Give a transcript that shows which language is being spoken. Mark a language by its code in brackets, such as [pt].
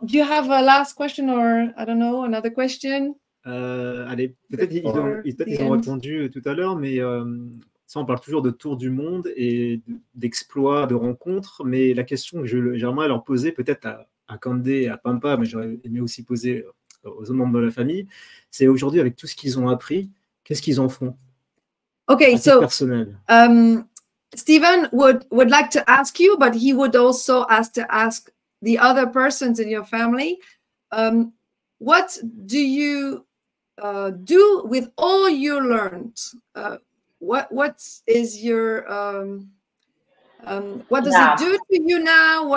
[en] Do you have a last question or, I don't know, another question? [fr] Allez, peut-être ils ont répondu tout à l'heure, mais ça, on parle toujours de tour du monde et d'exploits, de rencontres, mais la question que j'aimerais leur poser, peut-être à Candé et à Pampa, mais j'aurais aimé aussi poser aux autres membres de la famille, c'est aujourd'hui, avec tout ce qu'ils ont appris, qu'est-ce qu'ils en font? [en] Okay, so [fr] personnel. [en] Stephen would like to ask you, but he would also ask the other persons in your family, what do you do with all you learned? What is your what does it do to you now?